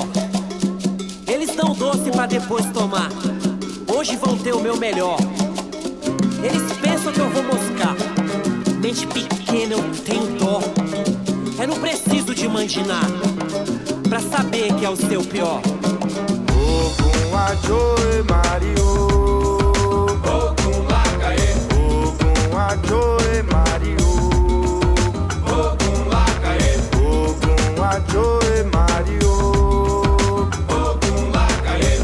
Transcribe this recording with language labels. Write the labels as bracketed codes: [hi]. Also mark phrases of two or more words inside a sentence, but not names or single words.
[pt] Eles dão doce pra depois tomar. Hoje vão ter o meu melhor. Eles pensam que eu vou moscar. Mente pequena, eu tenho dó. Eu não preciso de mandinar pra saber que é o seu pior. [yo] Ogun Ajoe Mario. Ogun Wakae. Ogun Ajoe Mario. Ogun Wakae. Ogun Ajoe Mario. Ogun Wakae.